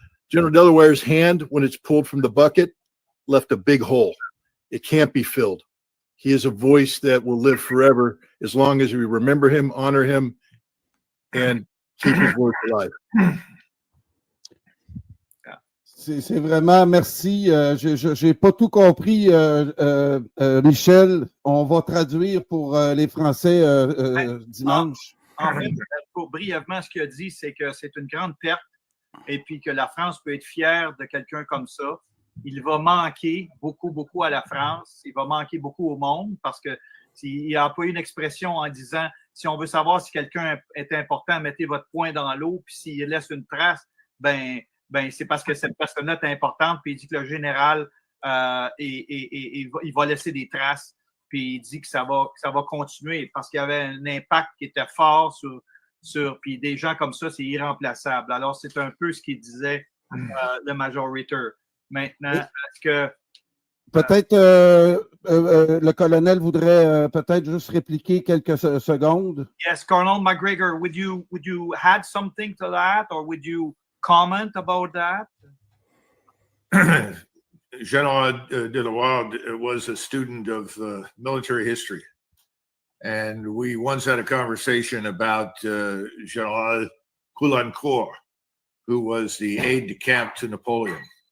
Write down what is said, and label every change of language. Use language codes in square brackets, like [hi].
[en] General Delaware's hand, when it's pulled from the bucket, left a big hole. It can't be filled. He is a voice that will live forever as long as we remember him, honor him, and keep his words alive. [fr] C'est vraiment, merci. Je n'ai pas tout compris, Michel. On va traduire pour les Français dimanche. En fait, pour brièvement, ce qu'il a dit, c'est que c'est une grande perte, et puis que la France peut être fière de quelqu'un comme ça. Il va manquer beaucoup à la France. Il va manquer beaucoup au monde, parce qu'il a employé une expression en disant, si on veut savoir si quelqu'un est important, mettez votre poing dans l'eau, puis s'il laisse une trace, ben c'est parce que cette personne-là est importante. Puis il dit que le général, il va laisser des traces. Puis il dit que ça va continuer, parce qu'il y avait un impact qui était fort sur puis des gens comme ça, c'est irremplaçable. Alors, c'est un peu ce qu'il disait le Major Ritter. Maintenant, est-ce que... Peut-être le colonel voudrait peut-être juste répliquer quelques secondes. [en] Yes, Colonel Macgregor, would you add something to that, or would you comment about that? Général Delawarde was a student of military history, and we once had a conversation about Général Caulaincourt, who was the aide-de-camp to Napoleon.